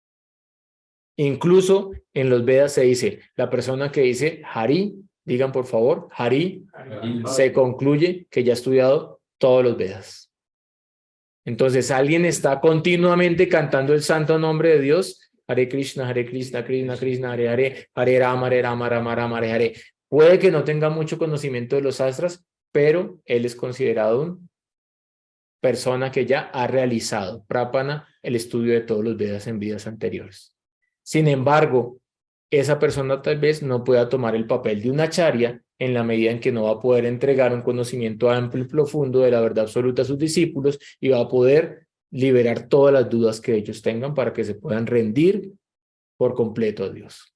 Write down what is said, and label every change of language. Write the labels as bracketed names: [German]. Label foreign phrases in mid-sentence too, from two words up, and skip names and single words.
[Spanish] Incluso en los Vedas se dice, la persona que dice Hari, digan por favor, Hari, se concluye que ya ha estudiado todos los Vedas. Entonces alguien está continuamente cantando el santo nombre de Dios, Hare Krishna, Krishna Krishna, Hare Hare, Hare Rama, Rama Rama, Hare Hare. Puede que no tenga mucho conocimiento de los astras, pero él es considerado una persona que ya ha realizado, Prapana, el estudio de todos los Vedas en vidas anteriores. Sin embargo, esa persona tal vez no pueda tomar el papel de un acharya en la medida en que no va a poder entregar un conocimiento amplio y profundo de la verdad absoluta a sus discípulos y va a poder liberar todas las dudas que ellos tengan para que se puedan rendir por completo a Dios.